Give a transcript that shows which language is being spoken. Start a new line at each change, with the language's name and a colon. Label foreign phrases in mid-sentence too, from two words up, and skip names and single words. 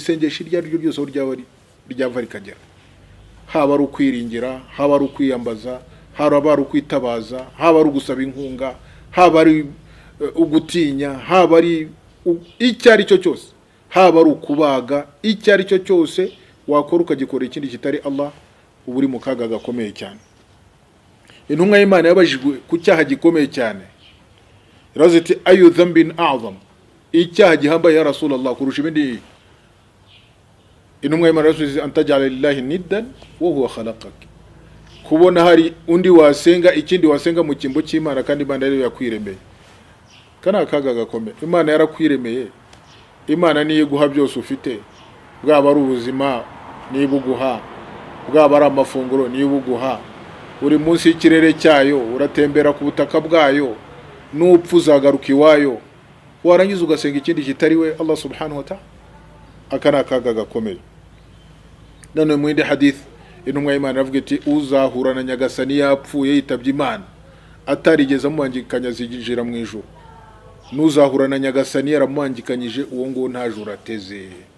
Kinyarwanda: Isengesho iryo ari ryo ryose ryava rikagera, haba ari ukwiringira, haba ari ukwiyambaza, haba ari ukwitabaza, haba ari ugusaba inkunga, haba ari ugutinya, haba ari icyo ari cyo cyose, haba ari ukubaga, icyo ari cyo cyose wakora ukagikora ikindi kitari Allah, uba uri mu kaga gakomeye cyane. Intumwa y'Imana yabajijwe ku cyaha gikomeye cyane, iravuze iti
Arabic: ayu dhanbin a'zam,
Kinyarwanda: icyaha gihambaye
Arabic: ya Rasulullah
Kinyarwanda: kurusha ibindi. Intumwa y'Imana yaravuze
Arabic: antaj'ala lillahi niddan wa huwa khalaqak,
Kinyarwanda: kubona hari undi wasenga ikindi wasenga mu kimbo cy'Imana kandi Imana yari yakwiremeye. Kana akaga gakomeye. Imana yarakwiremeye, Imana niyo guha byose ufite, bwaba ari ubuzima niyo buguha, bwaba ari amafunguro niyo buguha, uri munsi y'ikirere cyayo, uratembera ku butaka bwayo, n'upfu uzagaruka iwayo, warangiza ugasenga ikindi kitari we Allah
Arabic: subhanahu wa ta'ala.
Kinyarwanda: Aka ni akaga gakomeye. None mu yindi hadith intumwa y'Imana iravuga iti uzahura na nyagasani yapfuye yitabye Imana atarigeze amwangikanya zigijira mu ijuru, n'uzahura na nyagasani yaramwangikanyije uwo ngo nta juru ateze.